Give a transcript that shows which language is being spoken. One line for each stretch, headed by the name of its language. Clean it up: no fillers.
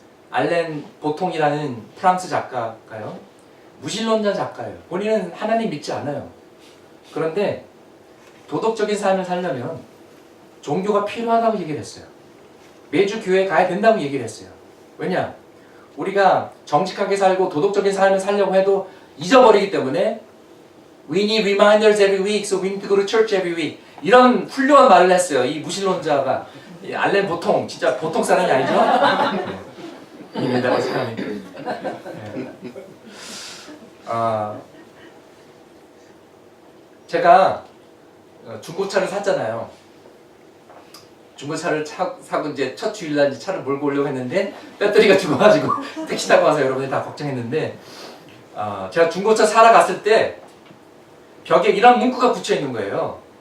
Korean: 알렌 보통이라는 프랑스 작가가요. 무신론자 작가예요. 본인은 하나님 믿지 않아요. 그런데 도덕적인 삶을 살려면 종교가 필요하다고 얘기를 했어요. 매주 교회에 가야 된다고 얘기를 했어요. 왜냐? 우리가 정직하게 살고 도덕적인 삶을 살려고 해도 잊어버리기 때문에
English: We need reminders every week, so we need to go to church every week.
Korean: 이런 훌륭한 말을 했어요. 이 무신론자가. 이 알렌 보통, 진짜 보통 사람이 아니죠? 이민다고 사람이. 제가 중고차를 샀잖아요. 중고차를 사고 이제 첫 주일날 이제 차를 몰고 오려고 했는데 배터리가 죽어가지고 택시 타고 와서 여러분이 다 걱정했는데 제가 중고차 사러 갔을 때 벽에 이런 문구가 붙여 있는 거예요.